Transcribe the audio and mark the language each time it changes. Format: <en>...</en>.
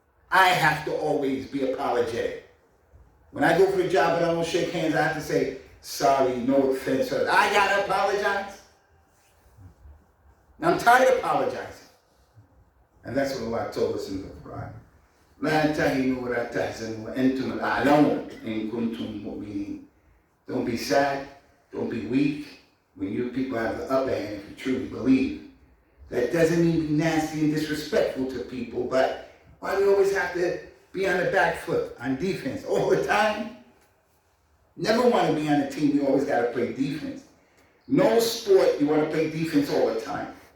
<en>I have to always be apologetic. When I go for the job and I don't shake hands, I have to say, sorry, no offense. I gotta apologize. I'm tired of apologizing. And that's what Allah told us in the Quran.</en> <ar>لا تهنوا ولا تحزنوا وأنتم الأعلون إن كنتم مؤمنين.</ar> <en>Don't be sad, don't be weak when you people have the upper hand if you truly believe. That doesn't mean be nasty and disrespectful to people, but why do we always have to be on the back foot, on defense all the time? Never want to be on a team, you always got to play defense. No sport, you want to play defense all the time.</en>